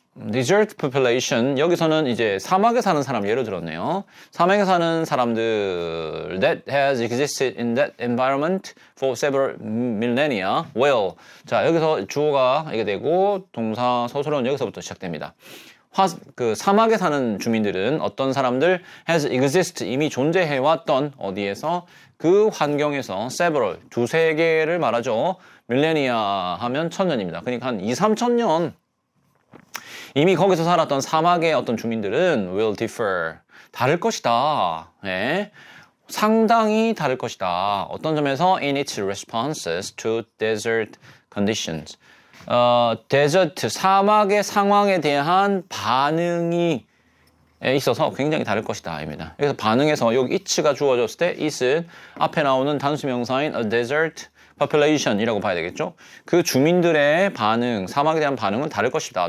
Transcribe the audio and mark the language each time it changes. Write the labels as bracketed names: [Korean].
[English] Desert population, [Korean] 여기서는 이제 사막에 사는 사람 예를 들었네요. 사막에 사는 사람들 [English] that has existed in that environment for several millennia. [Korean] Well, 자, 여기서 주어가 이게 되고 동사 서술어는 여기서부터 시작됩니다. 사막에 사는 주민들은 어떤 사람들 [English] has exist, [Korean] 이미 존재해왔던 어디에서 그 환경에서 several, 두세 개를 말하죠. millennia 하면 천년입니다. 그러니까 한 2, 3천 년 이미 거기서 살았던 사막의 어떤 주민들은 [English] will differ, [Korean] 다를 것이다. 상당히 다를 것이다. 어떤 점에서 [English] in its responses to desert conditions. [Korean] 데저트, 사막의 상황에 대한 반응이 있어서 굉장히 다를 것이다. 입니다. 그래서 반응에서 여기 it가 주어졌을 때 it은 앞에 나오는 단수 명사인 [English] a desert population [Korean] 이라고 봐야 되겠죠. 그 주민들의 반응, 사막에 대한 반응은 다를 것이다.